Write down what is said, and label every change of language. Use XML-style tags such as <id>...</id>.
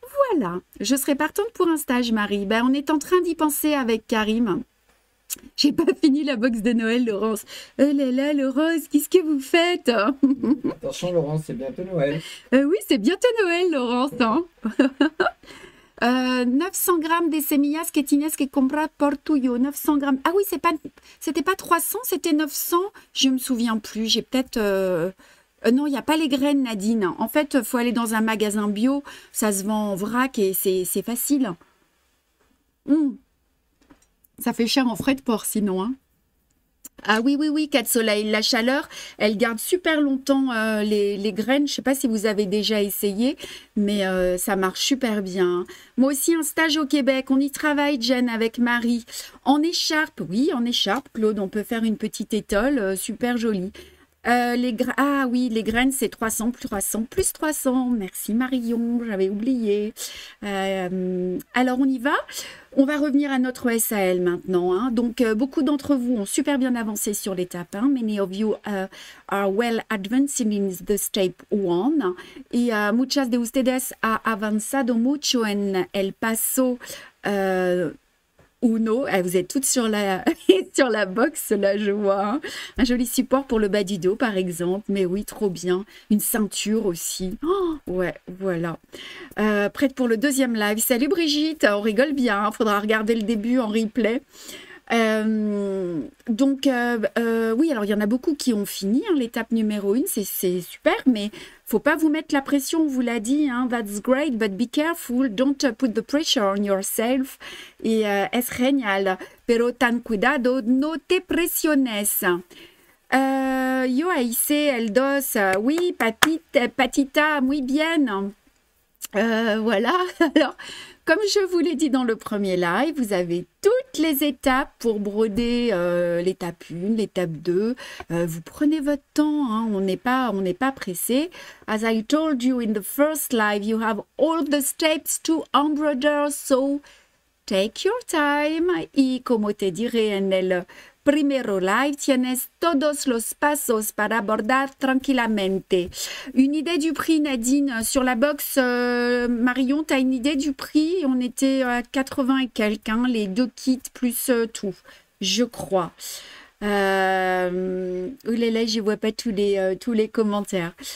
<fr>Voilà, je serai partante pour un stage, Marie. Ben, on est en train d'y penser avec Karim. J'ai pas fini la box de Noël, Laurence. Oh là là, Laurence, qu'est-ce que vous faites? Attention, Laurence, c'est bientôt Noël. Oui, c'est bientôt Noël, Laurence. Hein. 900 grammes</fr> <es>de semillas que tienes que comprar por tuyo.</es> <fr>900 grammes. Ah oui, c'était pas 300, c'était 900. Je me souviens plus. J'ai peut-être... non, il n'y a pas les graines, Nadine. En fait, il faut aller dans un magasin bio. Ça se vend en vrac et c'est facile. Ça fait cher en frais de port, sinon. Hein. Ah oui, oui, oui, 4 soleils. La chaleur, elle garde super longtemps les graines. Je ne sais pas si vous avez déjà essayé, mais ça marche super bien. Moi aussi, un stage au Québec. On y travaille, Jen, avec Marie. En écharpe, oui, en écharpe, Claude. On peut faire une petite étole super jolie. Ah oui, les graines, c'est 300 plus 300 plus 300. Merci Marion, j'avais oublié. Alors, on y va. On va revenir à notre SAL maintenant. Hein. Donc, beaucoup d'entre vous ont super bien avancé sur l'étape 1.</fr> <en>Many of you are well advanced in the step 1.</en> <es>Y muchas de ustedes ha avanzado mucho en el paso Uno.</es> <fr>Vous êtes toutes sur la, sur la box, là, je vois. Hein. Un joli support pour le bas du dos, par exemple. Mais oui, trop bien. Une ceinture aussi. Oh, ouais, voilà. Prête pour le deuxième live. Salut Brigitte, on rigole bien. Faudra regarder le début en replay. Donc, oui, alors il y en a beaucoup qui ont fini hein, l'étape numéro 1, c'est super, mais faut pas vous mettre la pression, on vous l'a dit, hein,</fr> <en>that's great, but be careful, don't put the pressure on yourself,</en> <es>y es genial, pero ten cuidado, no te presiones. Yo hice el dos,</es> <fr>oui,</fr> <es>patita, muy bien.</es> <fr>Voilà, alors... Comme je vous l'ai dit dans le premier live, vous avez toutes les étapes pour broder l'étape 1, l'étape 2. Vous prenez votre temps, hein, on n'est pas pressé.</fr> <en>As I told you in the first live, you have all the steps to embroider, so take your time.</en> <es>Y como te diré en el primero live, tienes todos los pasos para bordar tranquilamente.</es> <fr>Une idée du prix, Nadine, sur la box Marion, tu as une idée du prix? On était à 80 et quelques, hein, les deux kits plus tout, je crois. Oh là là, je ne vois pas tous les commentaires.</fr>